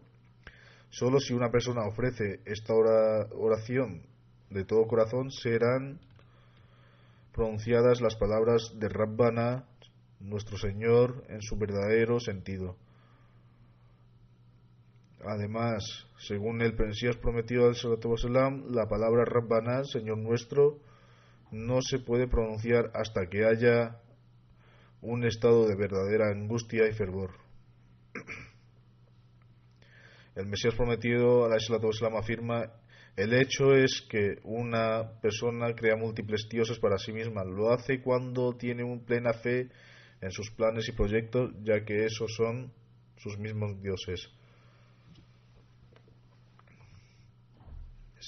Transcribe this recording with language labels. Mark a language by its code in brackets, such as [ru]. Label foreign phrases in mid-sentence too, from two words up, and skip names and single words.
[es] Solo si una persona ofrece esta oración de todo corazón serán pronunciadas las palabras de Rabbana, nuestro Señor, en su verdadero sentido. Además, según el Mesías prometido, [ar] عليه الصلاة والسلام, [es] la palabra Rabbana, Señor nuestro, no se puede pronunciar hasta que haya un estado de verdadera angustia y fervor. El Mesías prometido, [ar] عليه الصلاة والسلام, [es] afirma: el hecho es que una persona crea múltiples dioses para sí misma. Lo hace cuando tiene plena fe en sus planes y proyectos, ya que esos son sus mismos dioses.